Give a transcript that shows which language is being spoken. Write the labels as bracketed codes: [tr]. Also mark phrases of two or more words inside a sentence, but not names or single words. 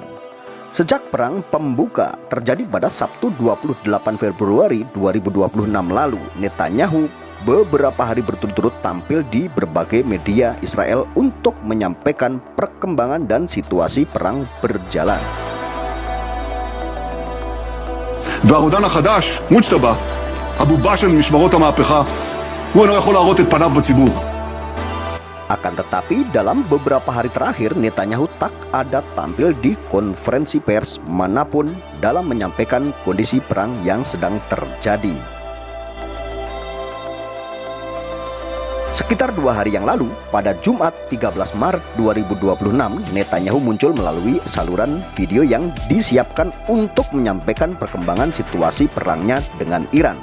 [id] Sejak perang pembuka terjadi pada Sabtu 28 Februari 2026 lalu, Netanyahu beberapa hari berturut-turut tampil di berbagai media Israel untuk menyampaikan perkembangan dan situasi perang berjalan. [he] והרודן החדש, מוג'טבא, הבובה של משמרות המהפכה, הוא אינו יכול להראות את פניו בציבור. [id] Akan tetapi dalam beberapa hari terakhir Netanyahu tak ada tampil di konferensi pers manapun dalam menyampaikan kondisi perang yang sedang terjadi. Sekitar 2 hari yang lalu, pada Jumat 13 Maret 2026, Netanyahu muncul melalui saluran video yang disiapkan untuk menyampaikan perkembangan situasi perangnya dengan Iran.